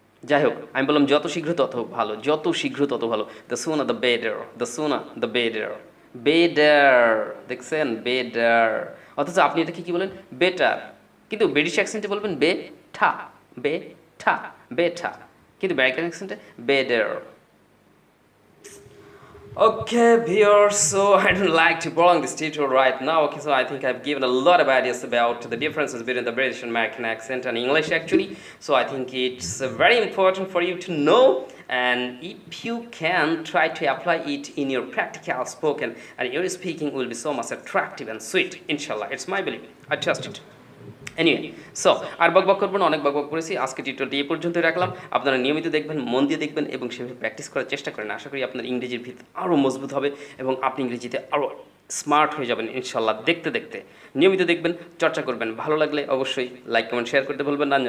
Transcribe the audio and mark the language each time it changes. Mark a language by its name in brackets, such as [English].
[Bangla] যাই হোক, আমি বললাম যত শীঘ্র তত ভালো, যত শীঘ্র তত ভালো। [English] the sooner the better, [Bangla] দ্য সুনা দ্য বেডার, বেডার, দেখছেন, বেডার। অথচ আপনি এটাকে কি বলেন, বেটার, কিন্তু ব্রিটিশ অ্যাকসেন্টে বলবেন বেঠা, বেঠা, বেঠা, কিন্তু American অ্যাকসেন্টে বেডার। [English] Okay, viewers, so I don't like to prolong this tutorial right now. Okay, so I think I've given a lot of ideas about the differences between the British and American accent and English actually. So I think it's very important for you to know, and if you can try to apply it in your practical spoken, and your speaking will be so much attractive and sweet, inshallah. It's my belief. I trust it. [Bangla] Anyway, so আর বকবক করবো না, অনেক বকবক করেছি, আজকে টিউটোরিয়ালটি এই পর্যন্তই রাখলাম। আপনারা নিয়মিত দেখবেন, মন দিয়ে দেখবেন এবং সেভাবে প্র্যাকটিস করার চেষ্টা করেন। আশা করি আপনার ইংরেজির ভিত আরও মজবুত হবে এবং আপনি ইংরেজিতে আরও স্মার্ট হয়ে যাবেন ইনশাল্লাহ। দেখতে দেখতে নিয়মিত দেখবেন, চর্চা করবেন। ভালো লাগলে অবশ্যই লাইক কমেন্ট শেয়ার করতে বলবেন না।